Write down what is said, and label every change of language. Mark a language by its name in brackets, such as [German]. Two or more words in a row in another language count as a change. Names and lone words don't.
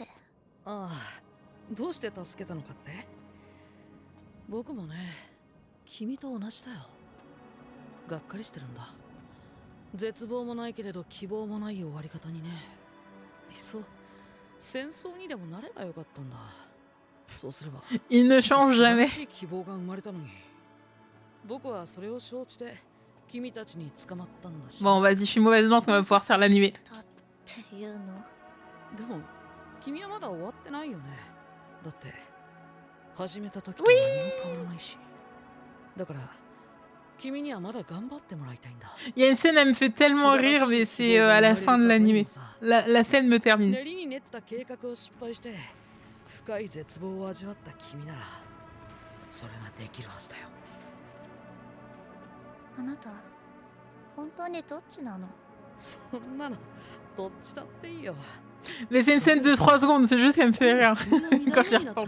[Japanese] ああ、どうして助けたのかって？僕もね、君と同じだよ。がっかりしてるんだ。絶望もないけれど希望もない終わり方にね。いっそ戦争にでもなればよかったんだ。そうすれば [French] Il ne change jamais. [Japanese] 希望が生まれたのに。僕はそれを承知で君たちに捕まったんだし。 [French] Bon, vas-y, je suis mauvaise lente, on va pouvoir faire l'animé. [Japanese] っていうの。でも君はまだ終わってないよね。だって始めた時と何も変わらないし。 [French] だから Il y a une scène, elle me fait tellement rire, mais c'est à la fin de l'animé. La scène me termine. Mais c'est une scène de 3 secondes, c'est juste qu'elle me fait rire quand j'y repense.